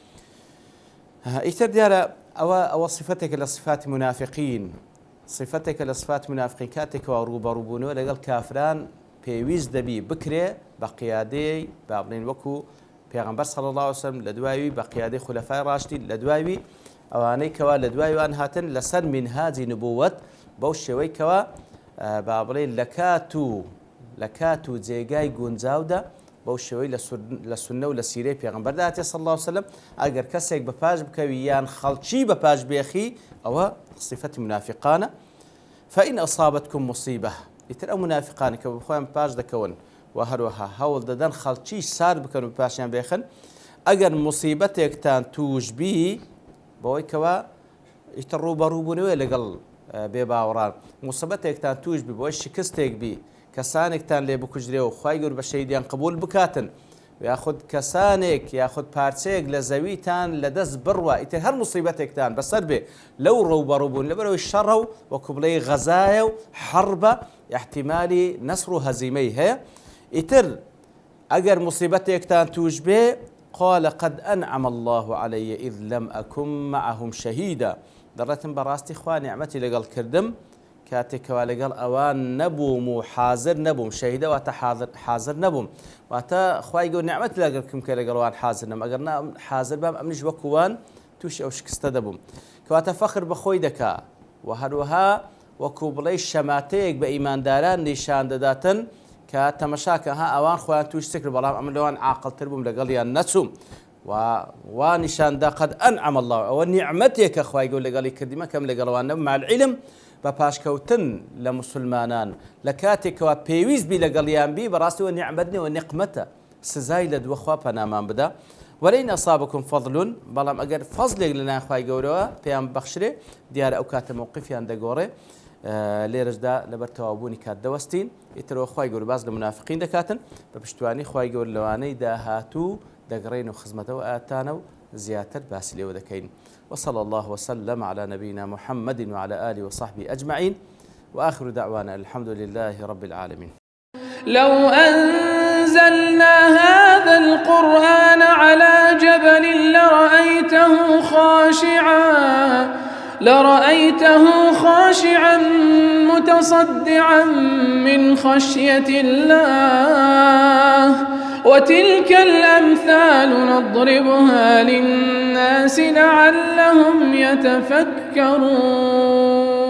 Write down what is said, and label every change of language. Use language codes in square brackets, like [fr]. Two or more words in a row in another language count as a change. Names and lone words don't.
[ckb] ئیتر دیارە ئەوە صفەتێکە لە صفاتی منافقین صفەتێکە لە صفات منافقین کاتێکەوە ڕوبەڕووبوونەوە لەگەڵ کافران پێویست دەبی بکرێ بە قیادەی با بڵێن وەکو پێغەمبەر [ar] صلی الله علیه وسلم [ckb] لە دوایوی بە قیادەی خولەفای ڕاشدین لە دوایوی ئەوانەی کەوا لە دوایوان هاتن لەسەر منهاجی نبووەت بەو شێوەی کەوا با بڵێن لە کات و جێگای گونجاودا بەو شێوەی لە سونە و لە سیرەی پێغەمبەردا هاتێ [ar] صلی الله علیه وسلم [ckb] ئەگەر کەسێک بە پاش بکەوی یان خەڵکی بە پاش بێخی ئەوە صفەتی منافقانە [ar] فإن أصابتكم مصيبة [ckb] ئیتر ئەو منافقانی کە بخۆیان پاش دەکەون و هەروەها هەوڵ دەدەن خەڵکی سار بکەن و پاشیان بێخن ئەگەر مصیبەتێکتان توشبی بەوەی کەوا ئیتر ڕوبەڕووبوونەوەی لەگەڵ بێباوەڕان مصیبەتێکتان توشبی بۆی شکستێک بی کەسانێکتان لێ بکوژرێ و خوای گەورە بە شەهیدیان قبول بکاتن یاخود کەسانێک یاخود پارچەیەک لە زەویتان لەدەست بڕوە ئیتر هەر موسیبەتێکتان بەسەر بێ لەو ڕووبەڕووبوون لەبەرەوەی شەڕە و وەکو بڵێ غەزایە و حەڕبە احتیمالی نەسر و هەزیمەی هەیە ئیتر ئەگەر موسیبەتێکتان توش بێ [ar] قال قد أنعم الله علي إذ لم أكن معهم شهيدا [ckb] دەڕێتم بەڕاستی خوا نیعمەتی لەگەڵ کردم کاتێکەوە لەگەڵ ئەوان نەبووم و حازر نەبووم شەهیدە واتە حازر نەبووم واتە خوای گەورە نیعمەتی لەگەڵکم کە لەگەڵوان حازر نەم ئەگەر حازر بام ئەمنیش وەکووان تووشی ئەو شکستە دەبووم کەواتە فەخر بەخۆی دەکا و هەروەها وەکو بڵێ شەماتەیەک بە ئیمانداران نیشان دەداتن کە تەمەشاکە ها ئەوان خۆیان توش سکر بەڵام ئەمە لەوان عاقڵتر بووم لەگەڵیان نەچووم و نیشاندا [ar] قد أنعم الله [ckb] ئەوە نیعمەتێکە خوای گەورە لەگەڵی کردیمە کەم لەگەڵەوان نەبووم [ar] مع العلم [ckb] بە پاشکەوتن لە مسلمانان لە کاتێکەوە پێویست بی لەگەڵیان بی بەڕاستیەوە نیعمەت نێوە نقمەتە سزای لە دووە پەنامان بدە [ar] وەلئن ئەصابەکم فەضڵ [ckb] بەڵام ئەگەر فەزلێک لە لایەن خوای گەورەوە پێیان بەخشرێ دیارە ئەو کاتە موقفیان دەگۆڕێ لێرەشدا لەبەر تەواوبوونی کات دەوەستین ئیترەوە خوای گەورە باز لە منافقین دەکاتن بە پشتوانی خوای گەورە لەوانەی داهاتوو دەگەڕێن و خزمەتەوە ئاتانە و زیاتر باسی لێوە دەکەین [ar] وصلى الله وسلم على نبينا محمد وعلى آله وصحبه أجمعين وآخر دعوانا الحمد لله رب العالمين لو أنزلنا هذا القرآن على جبل لرأيته خاشعا متصدعا من خشية الله وتلك الأمثال نضربها للناس لعلهم يتفكرون